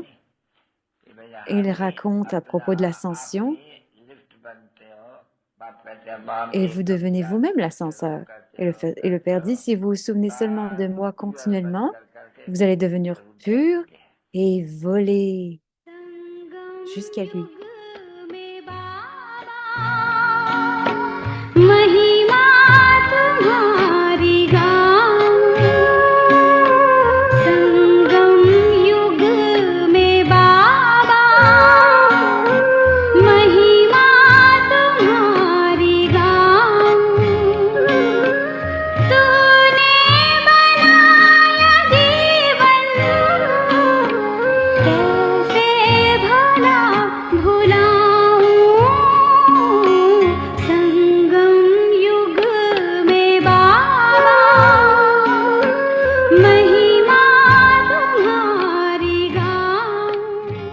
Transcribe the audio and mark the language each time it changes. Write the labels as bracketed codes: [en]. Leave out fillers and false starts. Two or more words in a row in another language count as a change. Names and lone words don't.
[fr] Il raconte à propos de l'ascension et vous devenez vous-même l'ascenseur. Et le Père dit, si vous vous souvenez seulement de moi continuellement, vous allez devenir pur et voler jusqu'à lui. [hi] संगम में बाबा महिमा तुम्हारी गाऊं संगम युग में बाबा महिमा तुम्हारी गाऊं तूने बनाया जीवन कैसे भला भुलाऊं संगम युग में बाबा महिमा तुम्हारी गाऊं